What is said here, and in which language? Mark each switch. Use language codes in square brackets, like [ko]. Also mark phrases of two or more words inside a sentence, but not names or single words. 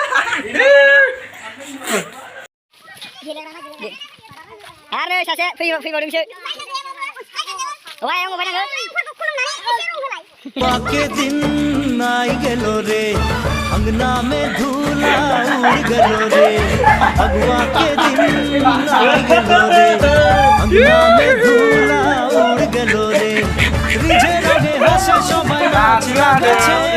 [id] Aduh, saya free baru bisa. Wah, yang mau banyak [mai] के दिन आई गेलो रे अंगना में धूला उड़ गेलो रे फगुआ के दिन आई गेलो रे अंगना में धूला उड़ गेलो रे रिझे रहे हसे सबाई नाच गाछे